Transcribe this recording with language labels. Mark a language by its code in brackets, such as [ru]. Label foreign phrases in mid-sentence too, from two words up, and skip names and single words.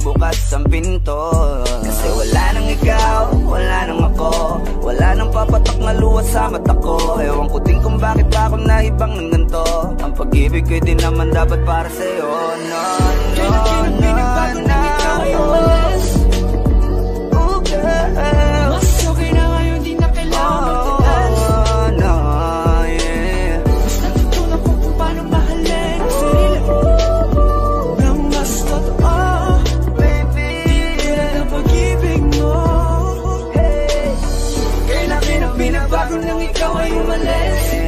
[tl] bukas ang pinto. Kasi wala nang ikaw, wala nang ako, wala nang papatak na luha sa mata ko. Ewan ko din kung bakit pa ako naibang ng ganito. Ang pag-ibig ko'y di naman dapat para sa'yo. [en] No, no, no, no. Oh girl, [tl] mas okay na ngayon, di na kailangan magtigas. [en] No, yeah. [tl] Mas natutunan ko kung paano mahalin ang sarili nang mas totoo. Baby, di tulad ang pag-ibig mo. Kailan binabago nang ikaw ay umalis.